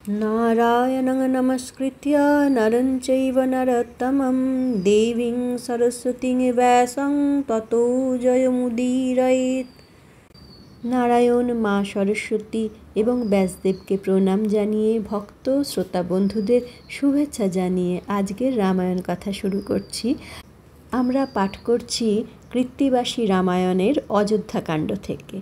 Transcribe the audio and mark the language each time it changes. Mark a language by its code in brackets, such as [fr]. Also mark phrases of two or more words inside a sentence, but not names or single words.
[sa] नारायणं नमस्कृत्य नरं चैव नरोत्तमं देवीं सरस्वतीं व्यासं ततो जयमुदीरयेत्। [bn] নারায়ণ, মা সরস্বতী এবং ব্যাসদেবকে প্রণাম জানিয়ে ভক্ত শ্রোতা বন্ধুদের শুভেচ্ছা জানিয়ে আজকের রামায়ণ কথা শুরু করছি। আমরা পাঠ করছি কৃত্তিবাসী রামায়ণের অযোধ্যাকাণ্ড থেকে।